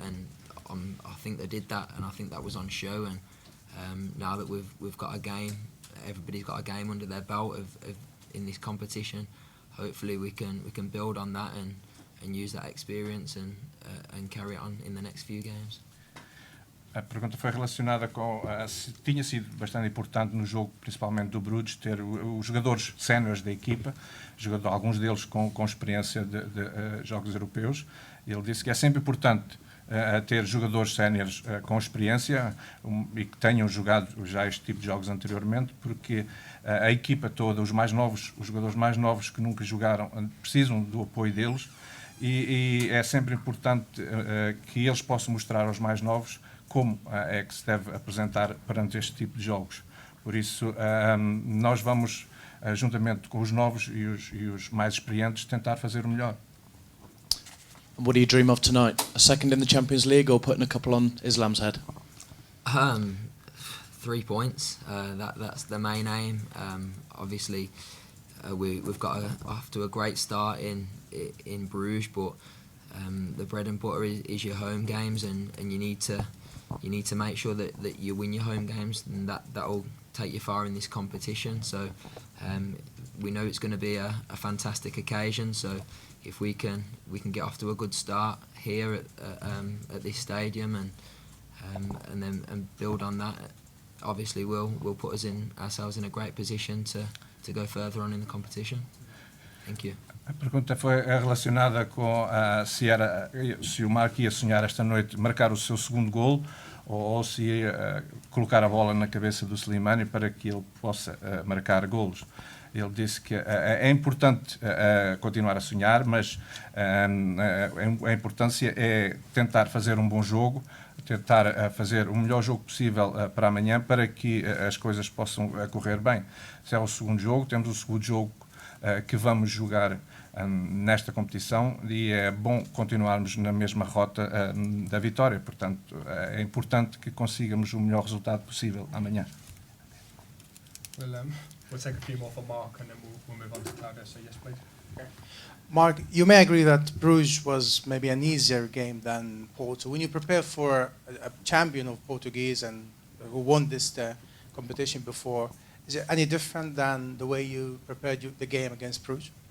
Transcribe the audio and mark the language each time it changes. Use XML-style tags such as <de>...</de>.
<en>And I think they did that, and I think that was on show. And now that we've got a game, everybody's got a game under their belt in this competition. Hopefully we can build on that and use that experience and carry it on in the next few games.</en> <pt>A pergunta foi relacionada com se tinha sido bastante importante no jogo, principalmente do Bruges, ter os jogadores séniores da equipa, alguns deles com experiência de jogos europeus. Ele disse que é sempre importante ter jogadores séniores com experiência e que tenham jogado já este tipo de jogos anteriormente, porque a equipa toda, os jogadores mais novos que nunca jogaram, precisam do apoio deles, e é sempre importante que eles possam mostrar aos mais novos como é que se deve apresentar perante este tipo de jogos. Por isso, nós vamos, juntamente com os novos e os mais experientes, tentar fazer o melhor.</pt> <en>And what do you dream of tonight? A second in the Champions League or putting a couple on Islam's head? 3 points. That's the main aim. Obviously, we've got off to a great start in Bruges, but the bread and butter is your home games, and you need to make sure that you win your home games, and that'll take you far in this competition. So we know it's going to be a fantastic occasion. So if we can get off to a good start here at this stadium and then build on that, obviously will put ourselves in a great position to go further on in the competition. Thank you.</en> <pt>A pergunta foi relacionada com se o Mark ia sonhar esta noite marcar o seu segundo golo ou se ia colocar a bola na cabeça do Slimani para que ele possa marcar golos. Ele disse que é importante continuar a sonhar, mas a importância é tentar fazer um bom jogo, tentar fazer o melhor jogo possível para amanhã para que as coisas possam correr bem. Se é o segundo jogo, temos o segundo jogo que vamos jogar nesta competição e é bom continuarmos na mesma rota da vitória. Portanto, é importante que consigamos o melhor resultado possível amanhã.</pt> <en>We'll take a few more for Mark and then we'll move on to Claudia. So yes, please. Mark, you may agree that Bruges was maybe an easier game than Porto. When you prepare for a champion of Portuguese and who won this competition before, is it any different than the way you prepared the game against Bruges?</en>